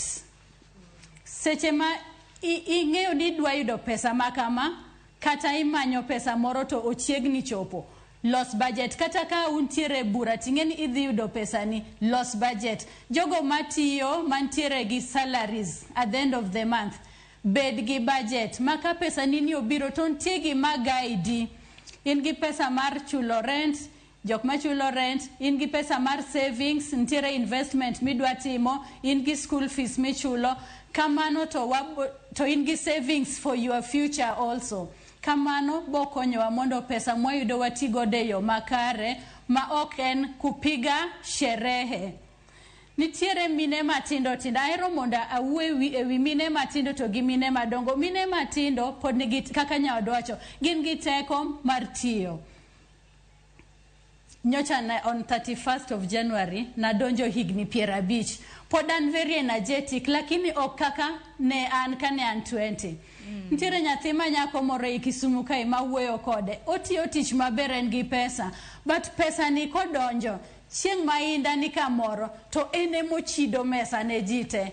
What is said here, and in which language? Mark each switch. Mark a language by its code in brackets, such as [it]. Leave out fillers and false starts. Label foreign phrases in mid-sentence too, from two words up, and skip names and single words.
[luo] Seche ma ing'eyo ni dwa yudo pesa makama, kata imanyo pesa moro to ochiegni chopo. Los budget. Kata ka untiere bura ting'eni idhi yudo pesa ni, los budget. Jogo matiyo mantiere gi [en] salaries at the end of the month, [luo] bed gi budget. Maka pesa nini obiro to ntie gi magaidi. In gi pesa mar chulo rent, jok ma chulo rent, in gi pesa mar savings, ntiere investment midwa timo, in gi [en] school fees [luo] michulo. Kamano to in gi [en] savings for your future also. [luo] Kamano bokonyowa mondo pesa mwayudo watigo deyo makare ma ok en [sw] kupiga sherehe. [luo] Nitiere mine matindo tindo. Ahero mondo awuo ewi mine matindo to gi mine madongo. Mine matindo pod nigi kaka nyawadwa wacho, gin gi teko mar tiyo. Nyocha [en] on 31st of January [luo] nadonjo higni 50. Pod an [en] very energetic [luo] lakini ok kaka ne an kane an 20. Nitiere nyathi ma nyako moro e Kisumu kae ma wuoyo kode. Otiyo tich maber en gi pesa, but pesa ni kodonjo chieng' ma inda ni kamoro to ene mochido mesa ne jite.